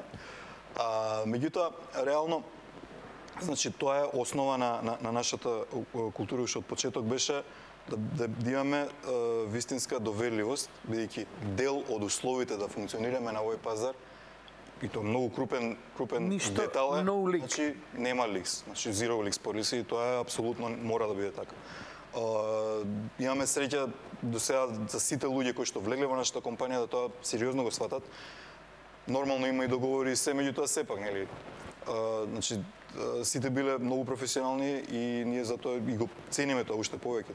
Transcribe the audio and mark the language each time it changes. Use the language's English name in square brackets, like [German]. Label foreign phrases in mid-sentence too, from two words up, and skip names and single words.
[Macedonian] Меѓутоа, реално, значи тоа е основа на нашата култура, уште од почеток беше да имаме вистинска доверливост, бидејќи дел од условите да функционираме на овој пазар, и тоа многу крупен детал е, значи нема ликс, значи [English] zero leaks policy, [Macedonian] и тоа е апсолутно мора да биде така. Имаме среќа до сега за сите луѓе кои што влегле во нашата компанија да тоа сериозно го сватат. Нормално има и договори се, меѓутоа сепак, нели, значи сите биле многу професионални и ние затоа и го цениме тоа уште повеќе.